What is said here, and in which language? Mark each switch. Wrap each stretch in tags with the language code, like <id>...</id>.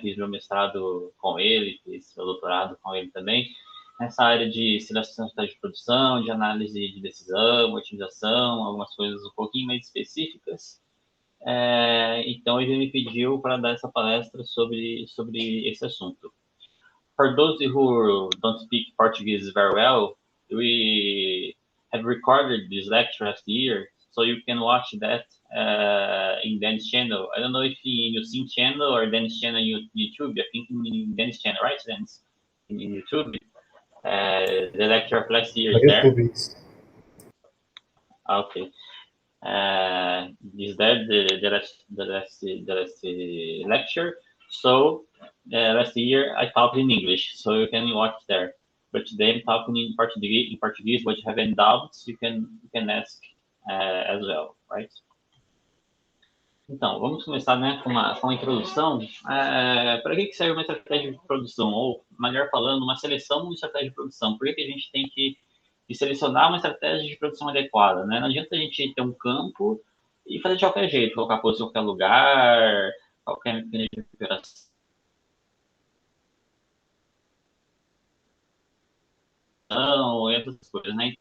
<pt>Fiz meu mestrado com ele, fiz meu doutorado com ele também. Nessa área de seleção de produção, de análise de decisão, otimização, algumas coisas um pouquinho mais específicas. Então ele me pediu para dar essa palestra sobre esse assunto.</pt> <en>For those who don't speak Portuguese very well, we have recorded this lecture last year, so you can watch that in Dan's channel. I don't know if in your Sim channel or Dan's channel on YouTube. I think in Dan's channel, right, Dan's? In YouTube. The lecture of last year is there.</en> <pt>YouTube, isso.</pt> <en>Okay. Is that the last lecture? So last year I talked in English, so you can watch there. But today I'm talking in Portuguese, but you have any doubts, you can ask as well, right?</en> <pt>Então, vamos começar, né, com uma introdução. Para que serve uma estratégia de produção? Ou, melhor falando, uma seleção de uma estratégia de produção. Por que a gente tem que selecionar uma estratégia de produção adequada, né? Não adianta a gente ter um campo e fazer de qualquer jeito, colocar posto em qualquer lugar, qualquer mecanismo de operação, essas coisas, né?</pt>